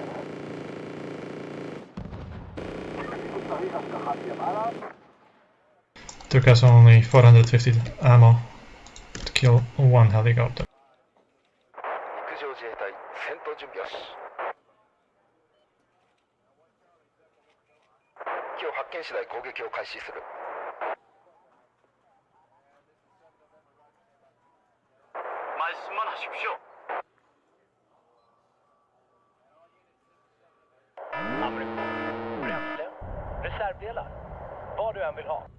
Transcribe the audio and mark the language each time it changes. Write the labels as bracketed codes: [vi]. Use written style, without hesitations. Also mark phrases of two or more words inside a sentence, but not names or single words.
[en] Took us only 450 ammo to kill one helicopter. [ko] 말씀만 하십시오. [sv] Bränsle, reservdelar, vad du än vill ha.